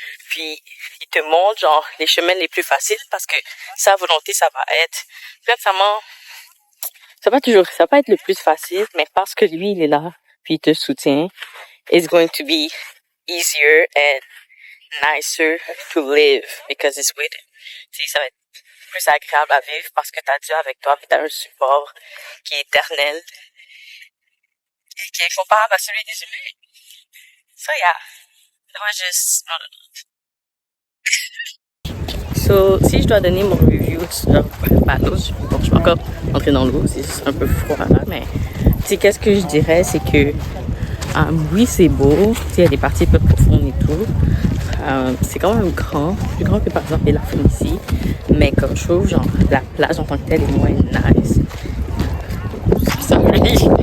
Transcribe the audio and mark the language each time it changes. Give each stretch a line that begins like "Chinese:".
French: Puis, il te montre, genre, les chemins les plus faciles parce que sa volonté, ça va être, sincèrement, ça va pas être le plus facile, mais parce que lui, il est là, puis il te soutient,
English: it's going to be easier and nicer to live because it's with him.
French: Tu sais, ça va être plus agréable à vivre parce que t'as Dieu avec toi, puis t'as un support qui est éternel et qui est comparable à celui des humains.
English: So yeah, that was just, I don't know. So,
French: si je dois donner mon review sur Palos. Bon, je suis pas encore entrée dans l'eau, c'est juste un peu froid là, mais tu sais, qu'est-ce que je dirais, c'est que oui, c'est beau, tu sais, il y a des parties un peu profondes et tout. C'est quand même grand, plus grand que par exemple la ici, mais comme je trouve, genre, la plage en tant que telle est moins nice. Sorry.